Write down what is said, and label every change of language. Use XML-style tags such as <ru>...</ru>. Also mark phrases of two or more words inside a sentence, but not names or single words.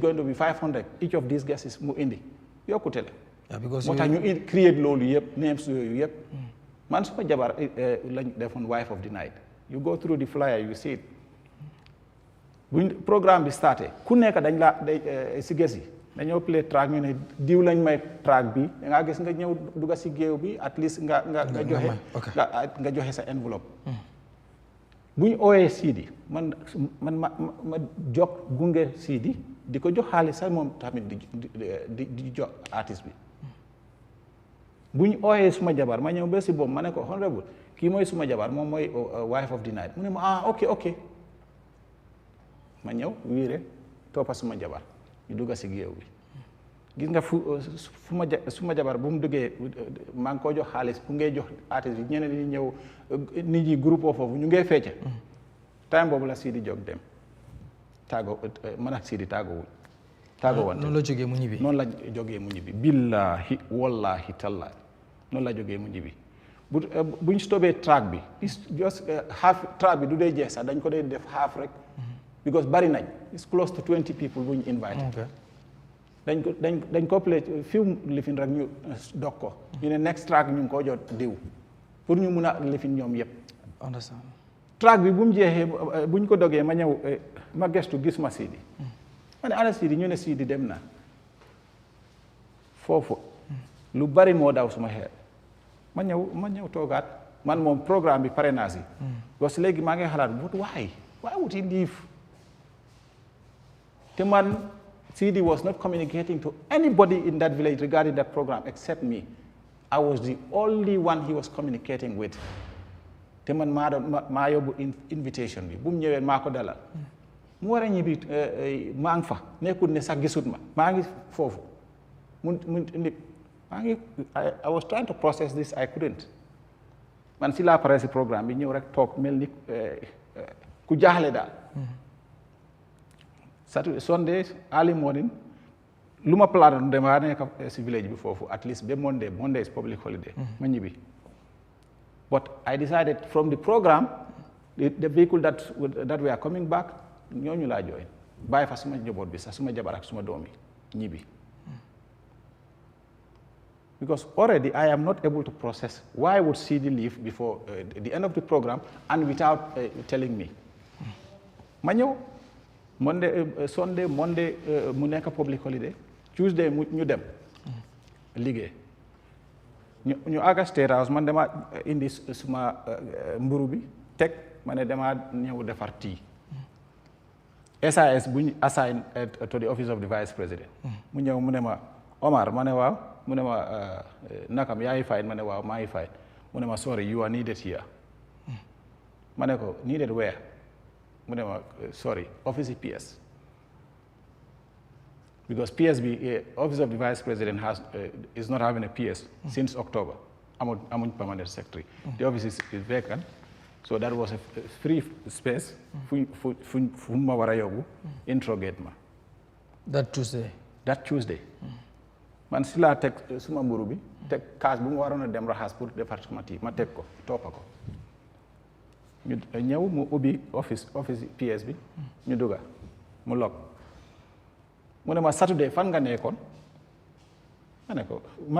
<en>going to be 500 each of these guests</en> <wo>mu indi yokkute la moo tax ñu create loolu yëpp names yooyu yëpp man suma jabar lañ defoon</wo> <en>wife of the night you go through the flyer you see it</en> <wo>buñ programme bi starté ku nekk dañ la si gesi dañoo play track ñu ne diw lañ may track bi da ngaa gis nga ñëw dugga si géew bi</wo> <en>at least</en> <wo>nga joxe nga joxe sa enveloppe buñ ooyee Sidi man ma jox gunge Sidi di ko jox xaalis sax moom tamit di jox artiste bi buñ ooyee suma jabar ma ñëw ba si boobu ma ne ko honorable kii mooy suma jabar moom mooy</wo> <en>wife of the night</en> <wo>mu ne ma ok ma ñëw wiire toppa suma jabar ñu dugga si géew bi gis nga suma jabar bu mu duggee maa ngi ko jox xaalis bu ngay jox artiste bi ñeneen ñi ñëw nit ñi groupe foofu ñu ngay fecca time boobu la Sidi jóg dem tàggoo man ak Sidi tàggoo wante noonu la jógee mu ñibbi noonu la jógee mu ñibbi</wo> <ar>billahi wallahi tallahi</ar> <wo>noonu la jógee mu ñibbi buñ stopé track bi</wo> <en>just half</en> <wo>track bi du dee jeex sax dañ ko dee def half rek because bari nañ</wo> <en>it's close to 20 people</en> <wo>buñ invite dañ ko</wo> <en>play few</en> <wo>lifin rek ñu dog ko ñu ne</wo> <en>next track</en> <wo>ñu ngi ko jot diw pour ñu mun a lifin ñoom yëpp</wo> <en>understand</en> <wo>track bi bu mu jeexee buñ ko dogee ma ñëw ma gestu gis ma Sidi ma ne ana Sidi ñu ne Sidi dem na foofu lu bari moo daw suma xeer ma ñëw toogaat man moom programme bi pare naa si parce que léegi maa ngi xalaat</wo> <en>but why would he leave</en> <wo>te man Sidi</wo> <en>was not communicating to anybody in that village regarding that program except me. I was the only one he was communicating with.</en> <wo>te man maa yóbbu invitation bi bu mu ñëwee maa ko dalal mu war a ñibbi maa ngi fa nekkul ne sax gisut ma maa ngi foofu</wo> <en>I was trying to process this I couldn't</en> <wo>man si laa pare si programme bi ñëw rek toog mel ni ku jaaxle daal</wo> <en>Saturday Sunday early morning</en> <wo>lu ma plan dama nekk si village bi foofu</wo> <en>at least</en> <wo>ba</wo> <en>Monday is public holiday</en> <wo>ma ñibbi</wo> <en>but I decided from the program the vehicle that we are coming back</en> <wo>ñooñu laa join bàyyi fa suma njaboot bi sax suma jabar ak suma doom yi ñibbi</wo> <en>because already I am not able to process why would Sidi leave before the end of the program and without telling me</en> <wo>ma ñëw</wo> <en>Sunday Monday</en> <wo>mu nekk</wo> <en>public holiday Tuesday</en> <wo>ñu dem liggéey ñu àgga State House man dama indi suma mburu bi teg ma ne dama ñëw defar tea SAS bu ñu</wo> <en>assign to the office of the vice president</en> <wo>mu ñëw mu ne ma Omar ma ne waaw mu ne ma nakam yaa ngi fine ma ne waaw maa ngi fine mu ne ma</wo> <en>sorry you are needed here</en> <wo>ma ne ko</wo> <en>needed where</en> <wo>mu ne ma</wo> <en>sorry office PS because PSB office of the vice president is not having a PS since October amuñ permanent secretary the office is vacant so that was a free space</en> <wo>fu ma war a yóbbu</wo> <en>interrogate ma that Tuesday</en> <wo>man si laa teg suma mburu bi teg kaas bu mu waroon a dem raxas pour defar suma tii ma teg ko toppa ko ñu ñëw mu ubbi office PS bi ñu dugga mu log mu ne ma Saturday fan nga nekkoon ma ne ko ma</wo>